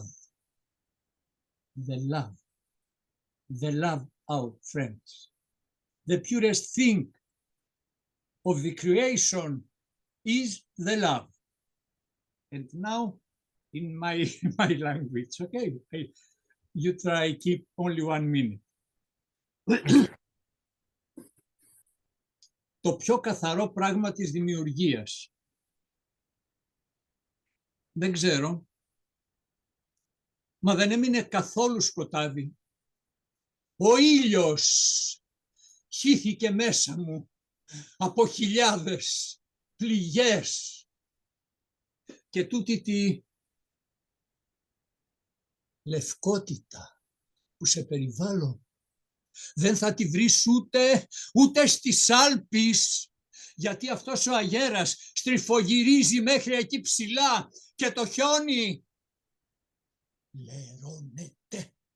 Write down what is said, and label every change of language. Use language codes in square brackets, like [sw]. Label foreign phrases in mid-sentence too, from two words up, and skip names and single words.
[en] The love. The love, our friends. The purest thing of the creation is the love. And now, in my language, okay, you try keep only 1 minute. [el] Το πιο καθαρό πράγμα της δημιουργίας. Δεν ξέρω, μα δεν έμεινε καθόλου σκοτάδι. Ο ήλιος χύθηκε μέσα μου από χιλιάδες πληγές και τούτη τη λευκότητα που σε περιβάλλω δεν θα τη βρεις ούτε στις Άλπεις, γιατί αυτός ο αγέρας στριφογυρίζει μέχρι εκεί ψηλά και το χιόνι λερώνεται.